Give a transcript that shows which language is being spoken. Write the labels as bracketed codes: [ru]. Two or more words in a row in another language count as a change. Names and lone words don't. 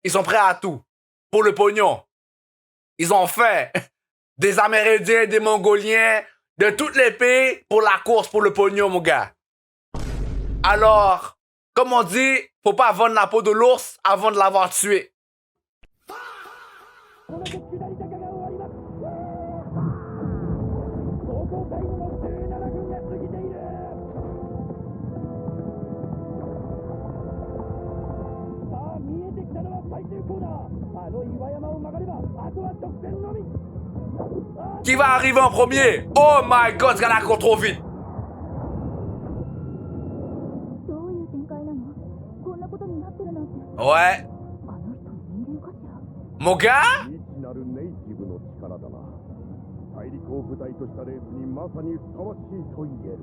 [fr] ils sont prêts à tout. Pour le pognon. Ils ont fait des Amérindiens, des Mongoliens, de tous les pays pour la course, pour le pognon, mon gars. Alors, comme on dit, faut pas vendre la peau de l'ours avant de l'avoir tué. [ja] これで下り坂が終わります。走行タイムの17分が過ぎている。さあ見えてきたのは最終コーナー。あの岩山を曲がればあとは直線のみ。 [fr] Qui va arriver en premier? [en] Oh my god, [fr] ce gars-là court trop vite. [ja] どういう展開なの？こんなことになってるなんて。 [fr] Ouais. [ja] あの人人間かしら？ [fr] Mon gars? [ja] 未知なるネイティブの力だな。大陸を舞台としたレースにまさにふさわしいと言える。